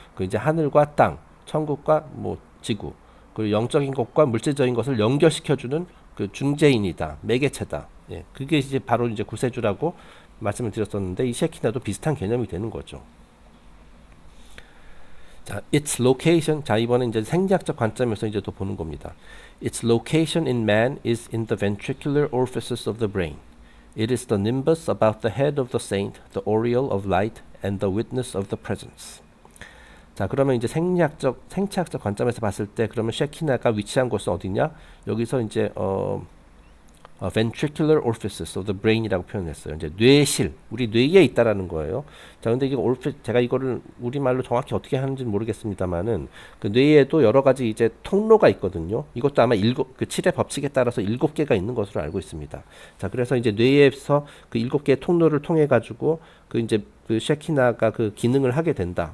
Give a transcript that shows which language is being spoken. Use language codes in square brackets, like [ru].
[ko] 그 이제 하늘과 땅, 천국과 뭐 지구, 그리고 영적인 것과 물질적인 것을 연결시켜주는 그 중재인이다, 매개체다. 예, 그게 이제 바로 이제 구세주라고 말씀을 드렸었는데 이 셰키나도 비슷한 개념이 되는 거죠. [en] 자, its location. [ko] 자, 이번에 이제 생리학적 관점에서 이제 또 보는 겁니다. [en] Its location in man is in the ventricular orifices of the brain. It is the nimbus about the head of the saint, the aureole of light, and the witness of the presence. [ko] 자, 그러면 이제 생체학적 관점에서 봤을 때 그러면 셰키나가 위치한 곳은 어디냐? 여기서 이제 [en] ventricular orifices of the brain이라고 [ko] 표현했어요. 이제 뇌실, 우리 뇌에 있다라는 거예요. 자, 근데 이게 제가 이거를 우리말로 정확히 어떻게 하는지는 모르겠습니다만은 그 뇌에도 여러 가지 이제 통로가 있거든요. 이것도 아마 그 7의 법칙에 따라서 7개가 있는 것으로 알고 있습니다. 자, 그래서 이제 뇌에서 그 7개의 통로를 통해 가지고 그 이제 그 셰키나가 그 기능을 하게 된다.